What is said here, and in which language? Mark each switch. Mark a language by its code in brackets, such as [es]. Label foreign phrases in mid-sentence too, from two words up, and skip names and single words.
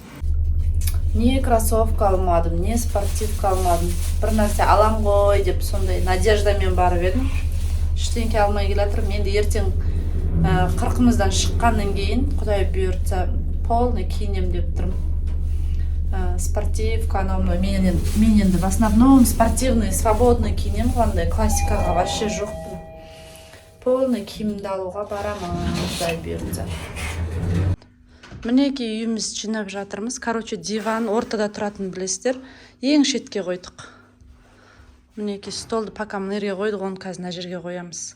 [kk] Не кроссовка алмадым, не спортивка алмадым. Бір нәрсе алам ғой деп сондай надеждамен барып едім. Ештеңке алмай келатырмын. Енді ертең 40-мыздан шыққаннан кейін, Құдай бұйыртса, полный киінем деп тұрмын. Спортивка, мен енді [ru] в основном спортивный, свободный [kk] киінем, қандай классикаға вообще жоқпын. Полный киімді алуға барамын, Құдай бұйыртса. Мінеки үйіміз жинап жатырмыз. Короче, диван ортада тұратын білесіздер. Ең шетке қойдық. Мінеки столды пока мынерге қойдық, оны қазір мына жерге қоямыз.